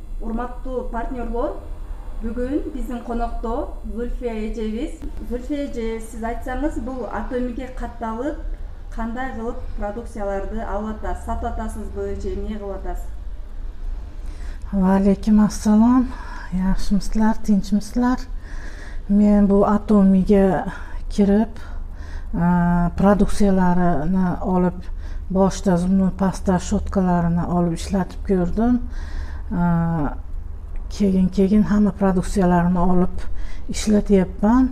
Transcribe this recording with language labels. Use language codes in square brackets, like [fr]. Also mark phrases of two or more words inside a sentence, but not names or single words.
[ky] Урматтуу партнерлор, бүгүн биздин конокто Зульфия эжебиз. Зульфия эже, сиз айтсаңыз, бул Атомиге катталып кандай кылып продукцияларды алып атасыз, сатып атасызбы же эмне кылып атасыз? [ar] Алейкум ассалам. [uz] Yaxshimisilar, tinchmisizlar? Men bu Atomiga kirib, produksiyalarini olib, boshida zumli pasta shotkalarini olib ishlatib ko'rdim. Keyin hamma produksiyalarini olib ishlatyapman.